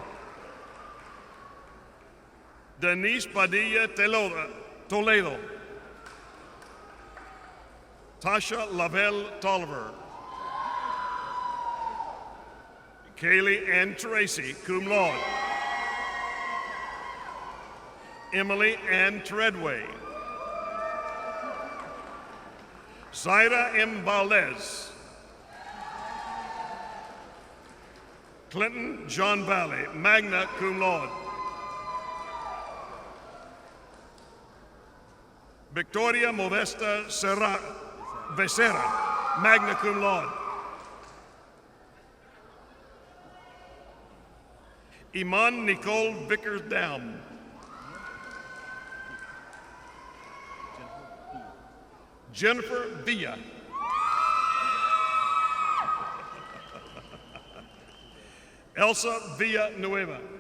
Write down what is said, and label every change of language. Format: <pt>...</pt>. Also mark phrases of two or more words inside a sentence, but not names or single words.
<en>Denise Padilla Toledo. Tasha Lavelle Tolliver. Kaylee Ann Tracy,</en> <la>cum laude.</la> <en>Emily Ann Treadway. Zaira M. Valdez. Clinton John Valley,</en> <la>magna cum laude.</la> <en>Victoria Modesta Becerra,</en> <la>magna cum laude.</la> <en>Iman Nicole Vickers Down. Jennifer Villa. Elsa Villanueva.</en>